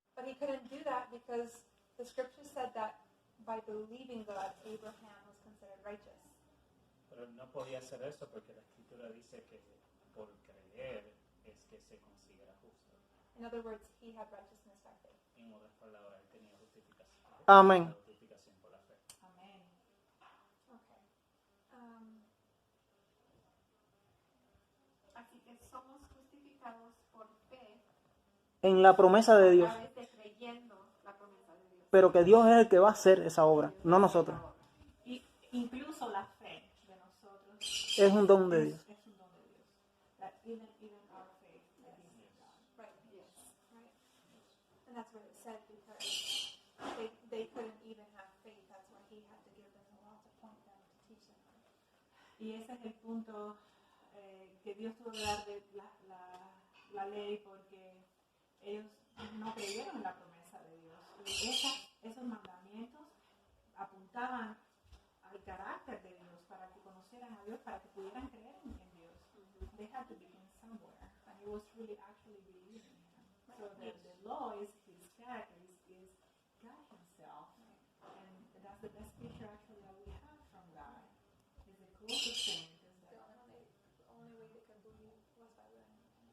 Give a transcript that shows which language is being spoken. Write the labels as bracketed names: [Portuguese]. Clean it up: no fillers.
[English] But he couldn't do that because the scripture said that by believing God, Abraham was considered righteous. [Spanish] Pero no podía hacer eso porque la escritura dice que por creer es que se considera justo. [English] In other words, he had righteousness by faith. [Spanish] En otras palabras, él tenía justificación. Amén. La justificación por la fe. [English] Amen. Okay. [Spanish] Así que somos justificados por fe En la promesa de Dios. a través de creyendo la promesa de Dios. Pero que Dios es el que va a hacer esa obra, no nosotros. Y incluso la fe de nosotros Es un don de Dios. es un don de Dios. [English] That even our faith is in God. Right. Yes. Right. And that's what it said because they couldn't even have faith. That's why he had to give them the law to point them, to teach them. [Spanish] Y ese es el punto que Dios tuvo que dar de la ley porque ellos no creyeron en la promesa de Dios. Y esos mandamientos apuntaban al carácter de Dios para que conocieran a Dios, para que pudieran creer en Dios. [English] They had to begin somewhere, and it was really actually believing in Him. So the law is His character, is God Himself, and that's the best picture actually that we have from God. Is the closest thing. The only way they could believe was by learning.